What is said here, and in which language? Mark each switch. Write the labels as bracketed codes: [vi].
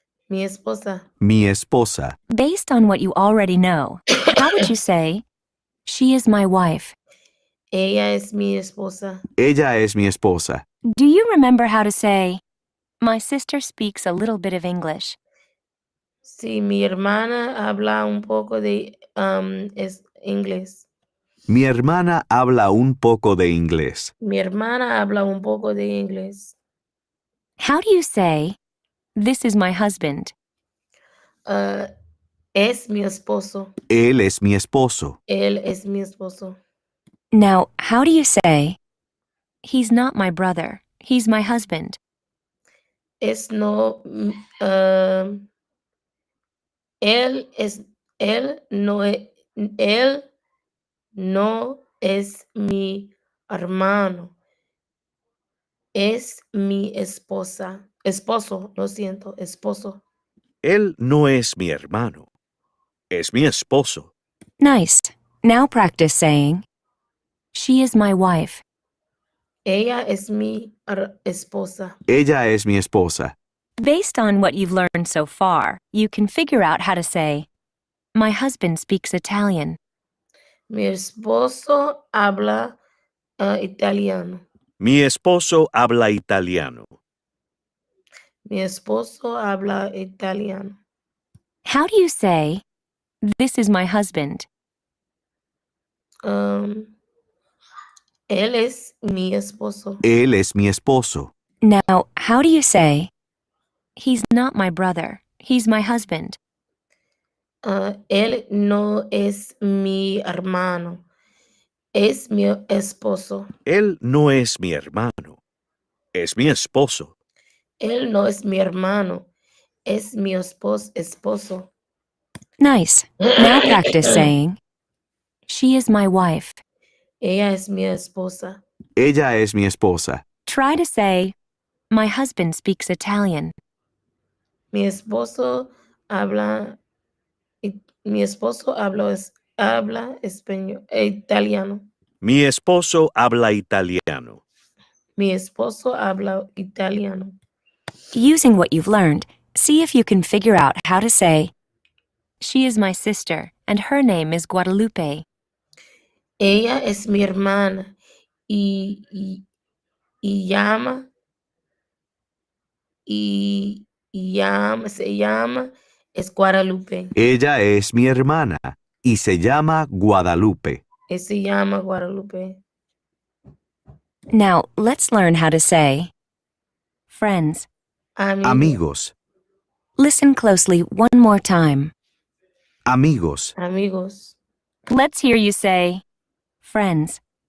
[es] Mi esposa. Mi esposa. [en] Based on what you already know, how would you say, she is my wife? [es] Ella es mi esposa. Ella es mi esposa. [en] Do you remember how to say, my sister speaks a little bit of English? [es] Sí, mi hermana habla un poco de es inglés. Mi hermana habla un poco de inglés. Mi hermana habla un poco de inglés. [en] How do you say, this is my husband? [es] Es mi esposo. Él es mi esposo. Él es mi esposo. [en] Now, how do you say, he's not my brother, he's my husband? [es] Es no. Él Él no es, él no es mi hermano, es mi esposo, lo siento, esposo. Él no es mi hermano. Es mi esposo. [en] Nice. Now practice saying, she is my wife. [es] Ella es mi esposa. Ella es mi esposa. [en] Based on what you've learned so far, you can figure out how to say, my husband speaks Italian. [es] Mi esposo habla italiano. Mi esposo habla italiano. Mi esposo habla italiano. [en] How do you say, this is my husband? [es] Él es mi esposo. Él es mi esposo. [en] Now, how do you say, he's not my brother, he's my husband? [es] Él no es mi hermano, es mi esposo. Él no es mi hermano. Es mi esposo. Él no es mi hermano, es mi esposo. [en] Nice. Now practice saying, she is my wife. [es] Ella es mi esposa. Ella es mi esposa. [en] Try to say, my husband speaks Italian. [es] Mi esposo habla, habla español, italiano. Mi esposo habla italiano. Mi esposo habla italiano. [en] Using what you've learned, see if you can figure out how to say, she is my sister, and her name is Guadalupe. [es] Ella es mi hermana se llama es Guadalupe. Ella es mi hermana y se llama Guadalupe. Se llama Guadalupe. [en] Now, let's learn how to say, friends. [es] Amigos. [en] Listen closely one more time. [es] Amigos. Amigos. [en] Let's hear you say, friends.